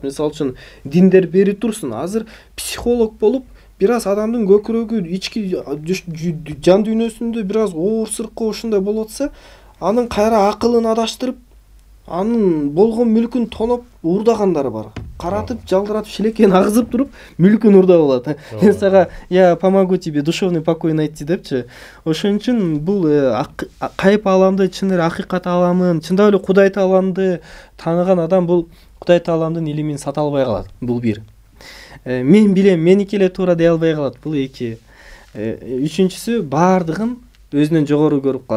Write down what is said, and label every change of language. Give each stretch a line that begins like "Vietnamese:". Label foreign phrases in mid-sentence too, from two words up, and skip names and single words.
Kyrgyz: Мисалы үчүн диндер бери турсун. Азыр психолог болуп бир аз адамдын көкүрөгү, ички жан дүйнөсүндө бир аз оорсыркы ушундай болуп атса, анын кайра акылын адаштырып, анын болгон мүлкүн тоноп уурдагандары бар. Каратып, жалдыратып, шилекейин агызып туруп, мүлкүн уурдап алат. Мен сага
Russian: я помогу тебе душевный покой найти депчи.
Kyrgyz: Ошон үчүн бул кайып аламды, чын эле акыйкат аламын, чындап эле Кудай тааламды тааныган адам бул Кудай тааламдын илимин сата албай калат. Бул бир. Мен билем, меники эле туура дей албай калат. Бул эки. Үчүнчүсү бардыгын өзүнөн жогору көрүп калат.